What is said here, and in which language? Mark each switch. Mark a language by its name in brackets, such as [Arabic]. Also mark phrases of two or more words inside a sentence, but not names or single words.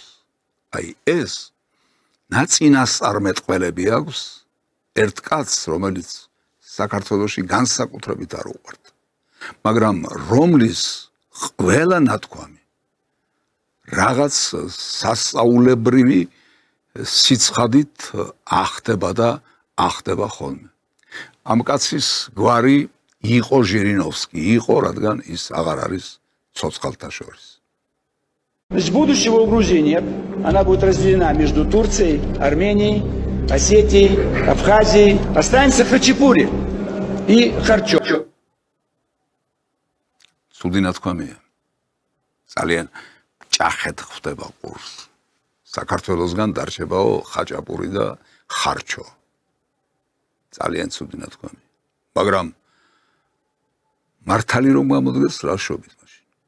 [Georgian] აი ეს ნაწინასწარმეტყველები აქვს ერთ კაცს, რომელიც საქართველოში განსაკუთრებით არ უყვართ, მაგრამ რომლის ყველა ნათქვამი რაღაც სასწაულებრივი სიცხადით ახდება და ახდება ხოლმე. ამ კაცის გვარი იყო ჟირინოვსკი, იყო, რადგან ის აღარ არის ცოცხალთა შორის. [Russian] Значит, будущего у Грузии нет. Она будет разделена между Турцией, Арменией, Осетией, Абхазией. Останется Хачапури и Харчо. [Georgian] Ცუდი ნათქვამია. ძალიან ჭახეთ ხდება ყურს. საქართველოსგან დარჩებაო ხაჭაპური და ხარჩო. ძალიან ცუდი ნათქვამი. მაგრამ მართალი რომ გამოდგეს რა შობით მაშინ.